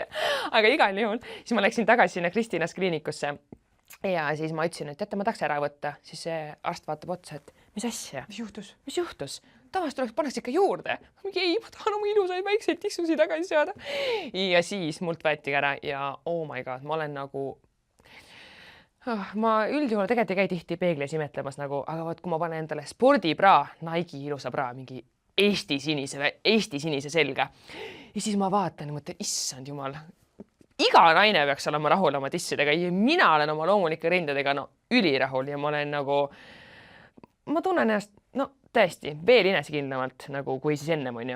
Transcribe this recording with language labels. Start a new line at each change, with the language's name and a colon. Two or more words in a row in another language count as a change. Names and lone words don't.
Estonian: Aga igal juhul, siis ma läksin tagasi sinna Kristinas kliinikusse. Ja siis ma ütlesin, et ma tahaks ära võtta, siis see arst vaatab otsa, et mis asja? Mis juhtus? Tavaliselt pannakse ikka juurde. Ei, ma tahan oma ilusaid väikseid tissusi tagasi saada. Ja siis mult võeti ära ja
English: oh my god,
Estonian: ma olen nagu... Ma üldjuhul tegelikult ei käi tihti peeglis imetlemas nagu, aga vaat kui ma panen endale spordibra, Nike ilusa bra, mingi Eesti sinise selga. Ja siis ma vaatan ja mõtlen, issand jumal, iga naine peaks olema rahul oma tissidega ja mina olen oma loomulike rindadega ülirahul ja ma olen nagu, ma tunnen ennast, tõesti, veel inesekindlamalt nagu kui siis ennem on ju.